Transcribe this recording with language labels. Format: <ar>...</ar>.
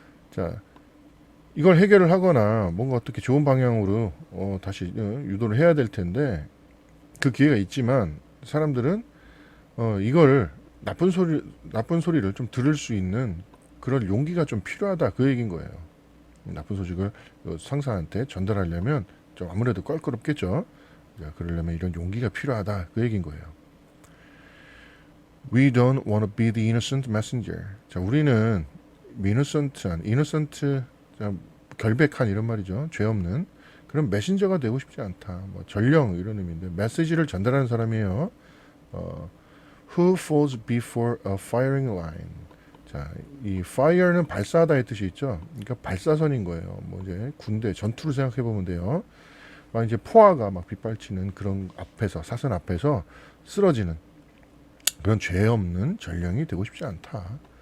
<ko>자, 이걸 해결을 하거나 뭔가 어떻게 좋은 방향으로 다시 유도를 해야 될 텐데 그 기회가 있지만 사람들은 이걸 나쁜 소리를 좀 들을 수 있는 그런 용기가 좀 필요하다 그 얘기인 거예요. 나쁜 소식을 상사한테 전달하려면 좀 아무래도 껄끄럽겠죠. 자, 그러려면 이런 용기가 필요하다. 그 얘기인 거예요.</ko> <en>We don't want to be the innocent messenger.</en> <ko>자, 우리는 innocent, 자, 결백한 이런 말이죠. 죄 없는 그런 메신저가 되고 싶지 않다. 뭐 전령 이런 의미인데 메시지를 전달하는 사람이에요.</ko> <en>Who falls before a firing line.</en> <ko>자, 이 fire는 발사하다의 뜻이 있죠. 그러니까 발사선인 거예요. 뭐 이제 군대 전투를 생각해 보면 돼요. 막 이제 포화가 막 빗발치는 그런 앞에서 사선 앞에서 쓰러지는 그런 죄 없는 전령이 되고 싶지 않다.</ko>